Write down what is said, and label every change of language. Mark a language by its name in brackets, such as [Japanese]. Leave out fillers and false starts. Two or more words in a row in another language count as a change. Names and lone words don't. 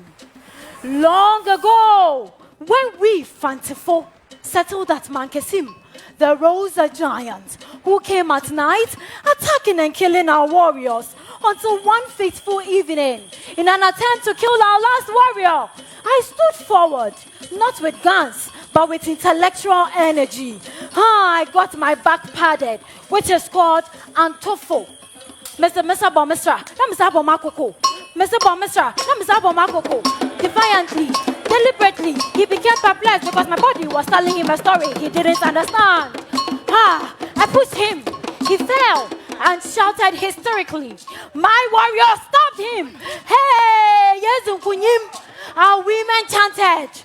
[English] Long ago, when we Fantifo settled at Mankesim, there rose a giant who came at night, attacking and killing our warriors until one fateful evening, in an attempt to kill our last warrior, I stood forward, not with guns, but with intellectual energy. I got my back padded, which is called Antofo. Mr. Bomestra, Mr. Bomakoko. Mr. Bommisra, no Mr. Bomakoko. Defiantly, deliberately, he became perplexed because my body was telling him a story he didn't understand. I pushed him. He fell and shouted hysterically. My warrior stopped him. Hey, yes, Ukunyim. Our women chanted.